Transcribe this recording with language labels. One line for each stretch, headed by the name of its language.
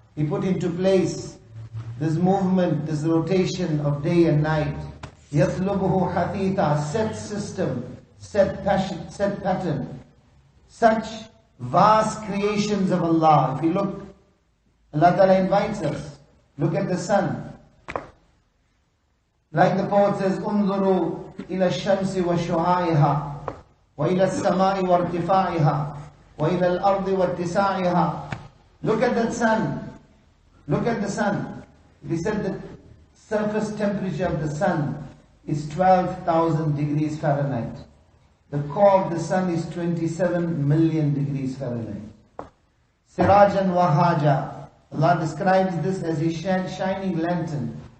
English: He put into place this movement, this rotation of day and night.
Arabic: يَطْلُبُهُ حَثِيثًا.
English: Set system, set pattern. Such vast creations of Allah. If you look, Allah Ta'ala invites us. Look at the sun. Like the poet says,
Arabic: انظروا إلى الشمس وشعاعها وإلى السماء وارتفاعها وإلى الأرض واتساعها.
English: Look at that sun. Look at the sun. We said the surface temperature of the sun is 12,000 degrees Fahrenheit. The core of the sun is 27 million degrees Fahrenheit. Sirajan Wahaja. Allah describes this as a shining lantern.